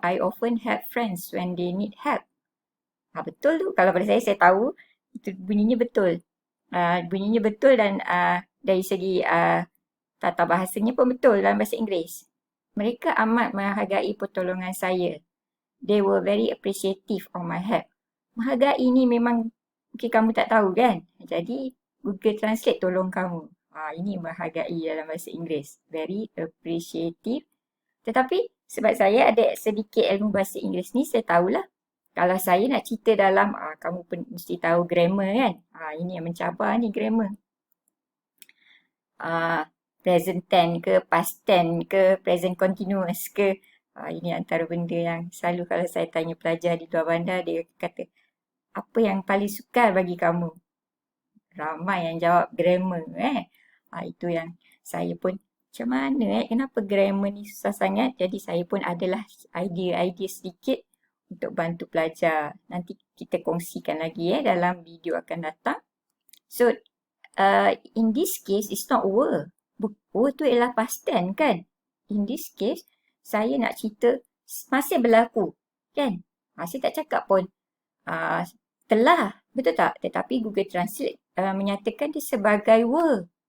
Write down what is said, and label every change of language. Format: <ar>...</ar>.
<en>I often help friends when they need help.</en> <ms>Betul tu. Kalau pada saya tahu itu bunyinya betul. Bunyinya betul dan dari segi tata bahasanya pun betul dalam bahasa Inggeris. Mereka amat menghargai pertolongan saya.</ms> <en>They were very appreciative of my help.</en> <ms>Menghargai ni memang mungkin kamu tak tahu kan. Jadi Google Translate tolong kamu. Ini menghargai dalam bahasa Inggeris.</ms> <en>Very appreciative.</en> <ms>Tetapi sebab saya ada sedikit ilmu bahasa Inggeris ni, saya tahulah. Kalau saya nak cerita dalam, kamu pun mesti tahu grammar kan. Ini yang mencabar ni grammar. Present tense ke, past tense ke, present continuous ke. Ini antara benda yang selalu kalau saya tanya pelajar di luar bandar, dia kata, apa yang paling sukar bagi kamu? Ramai yang jawab grammar. Itu yang saya pun macam mana kenapa grammar ni susah sangat. Jadi saya pun adalah idea-idea sedikit untuk bantu pelajar. Nanti kita kongsikan lagi dalam video akan datang.</ms> <en>So in this case it's not were.</en> <ms>Were tu ialah past tense kan.</ms> <en>In this case</en> <ms>saya nak cerita masih berlaku kan. Saya tak cakap pun telah, betul tak? Tetapi Google Translate menyatakan dia sebagai were.</ms>